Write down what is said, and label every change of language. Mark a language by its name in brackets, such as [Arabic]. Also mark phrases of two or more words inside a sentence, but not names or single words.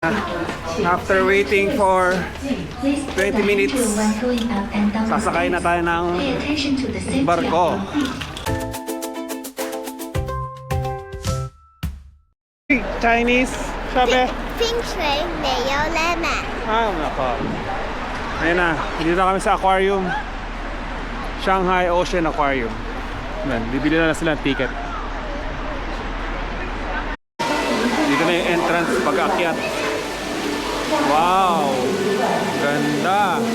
[English] After waiting for 20 minutes, [Filipino] sasakay na tayo ng barko. Chinese, sabi? [Chinese] 冰水没有 lemon。 [Filipino] Nako. Ayun na, dito na kami sa aquarium. Shanghai Ocean Aquarium. Ayan, bibili na sila ng ticket. Dito na yung entrance pag-aakyat. Wow! Ganda!